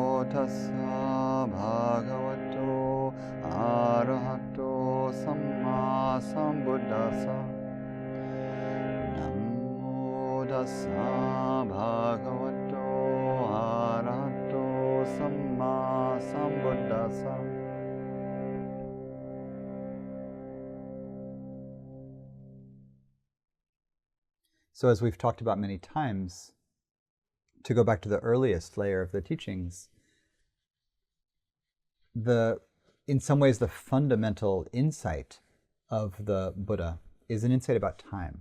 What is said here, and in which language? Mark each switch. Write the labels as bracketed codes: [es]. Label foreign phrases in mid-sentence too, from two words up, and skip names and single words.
[pi] tassa bhagavato arahato samma sambuddhassa. Namo tassa bhagavato arahato samma sambuddhassa. [en] So as we've talked about many times, to go back to the earliest layer of the teachings, in some ways the fundamental insight of the Buddha is an insight about time.